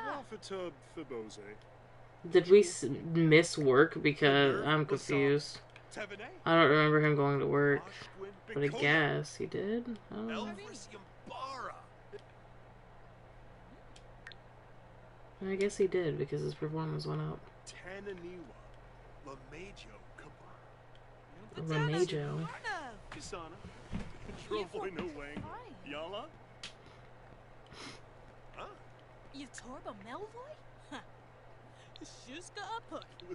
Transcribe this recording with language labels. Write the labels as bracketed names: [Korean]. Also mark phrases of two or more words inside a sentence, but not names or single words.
[English] Did we miss work? Because I'm confused. I don't remember him going to work. But I guess he did. I don't know. I guess he did because his performance went up. Lamajo. Yatorba Melvoy? Huh. Shuska Uphook.